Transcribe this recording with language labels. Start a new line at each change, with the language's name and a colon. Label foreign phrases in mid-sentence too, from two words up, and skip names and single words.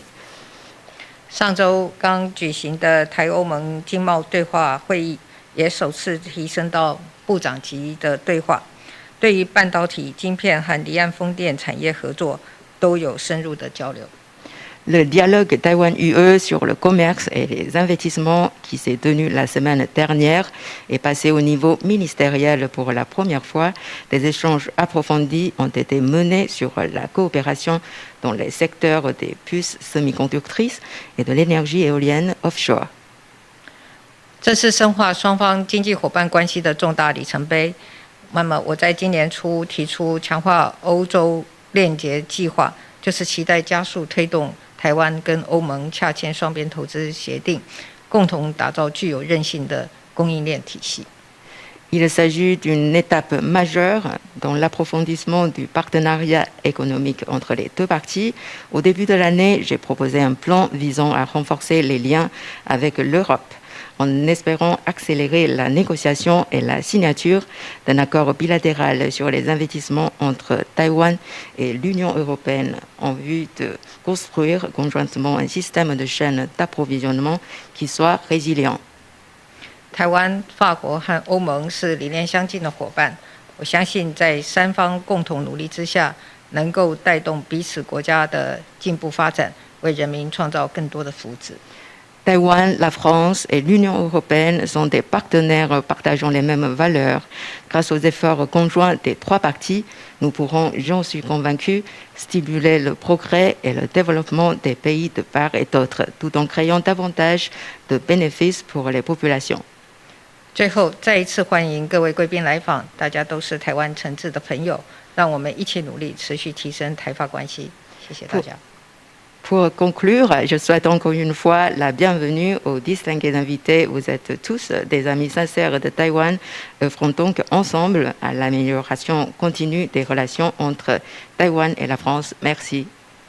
Chinese: 上周刚举行的台欧盟经贸对话会议也首次提升到部长级的对话，对于半导体、晶片和离岸风电产业合作都有深入的交流。
French: Le dialogue Taïwan-UE sur le commerce et les investissements qui s'est tenu la semaine dernière est passé au niveau ministériel pour la première fois. Des échanges approfondis ont été menés sur la coopération dans les secteurs des puces semi-conductrices et de l'énergie éolienne offshore.
Chinese: 这是深化双方经济伙伴关系的重大里程碑。那么，我在今年初提出强化欧洲链接计划，就是期待加速推动台湾跟欧盟洽签双边投资协定，共同打造具有韧性的供应链体系。
French: Il s'agit d'une étape majeure dans l'approfondissement du partenariat économique entre les deux parties. Au début de l'année, j'ai proposé un plan visant à renforcer les liens avec l'Europe, en espérant accélérer la négociation et la signature d'un accord bilatéral sur les investissements entre Taïwan et l'Union européenne en vue de construire conjointement un système de chaîne d'approvisionnement qui soit résilient.
Chinese: 台湾、法国和欧盟是理念相近的伙伴，我相信在三方共同努力之下，能够带动彼此国家的进步发展，为人民创造更多的福祉。
French: Taïwan, la France et l'Union européenne sont des partenaires partageant les mêmes valeurs. Grâce aux efforts conjoints des trois parties, nous pourrons, j'en suis convaincu, stimuler le progrès et le développement des pays de part et d'autre, tout en créant davantage de bénéfices pour les populations.
Chinese: 最后，再一次欢迎各位贵宾来访，大家都是台湾诚挚的朋友，让我们一起努力，持续提升台法关系。谢谢大家。
French: Pour conclure, je souhaite encore une fois la bienvenue aux distingués invités. Vous êtes tous des amis sincères de Taïwan. Œuvrons donc ensemble à l'amélioration continue des relations entre Taïwan et la France. Merci.